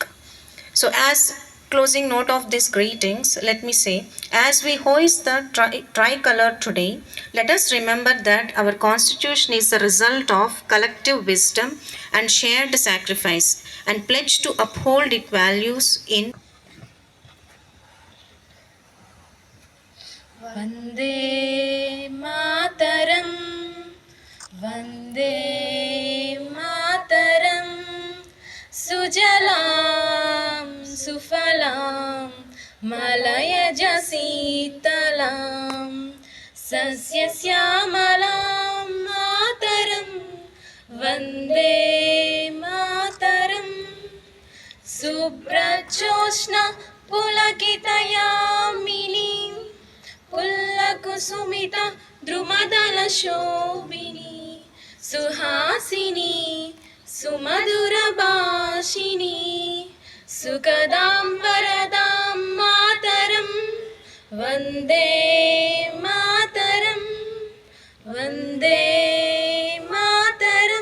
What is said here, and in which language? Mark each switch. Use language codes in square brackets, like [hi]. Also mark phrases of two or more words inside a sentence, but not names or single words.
[en] So, as closing note of these greetings, let me say, as we hoist the tricolor today, let us remember that our constitution is the result of collective wisdom and shared sacrifice, and pledge to uphold its values in [sa] वन्दे मातरम्, वन्दे मातरम्, सुजलाम्, सुफलाम्, मलयज शीतलाम्, शस्यश्यामलाम् मातरम्, वन्दे मातरम्, शुभ्रज्योत्स्ना पुलकितयामिनीम्, फुल्लकुसुमित द्रुमदल शोभिनी सुहासिनी सुमधुर भाषिणी सुखदां वरदां मातरं वन्दे मातरं वन्दे मातरं.